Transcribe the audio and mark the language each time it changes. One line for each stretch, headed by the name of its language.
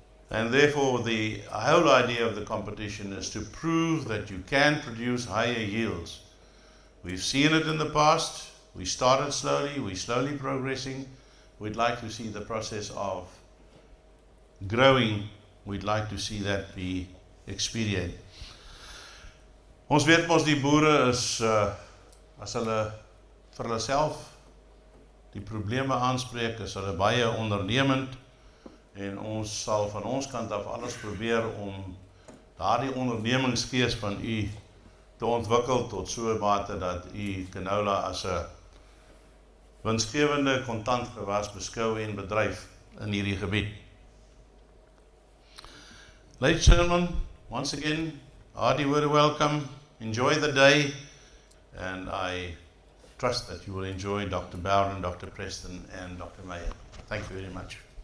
English: And therefore, the whole idea of the competition is to prove that you can produce higher yields. We've seen it in the past. We started slowly, we're slowly progressing. We'd like to see the process of growing, we'd like to see that be expedient.
Afrikaans: Ons weet mos die boere is, as hulle vir hulle self die probleme aanspreek, is hulle baie ondernemend. En ons sal van ons kant af alles probeer om daardie ondernemingsgees van u te ontwikkel tot so 'n mate dat u canola as 'n winsgewende kontantgewas beskou en bedryf. in hierdie gebied.
English: Ladies and gentlemen, once again, hearty word of welcome. Enjoy the day, and I trust that you will enjoy Dr. Bowden, Dr. Preston, and Dr. Meyer. Thank you very much.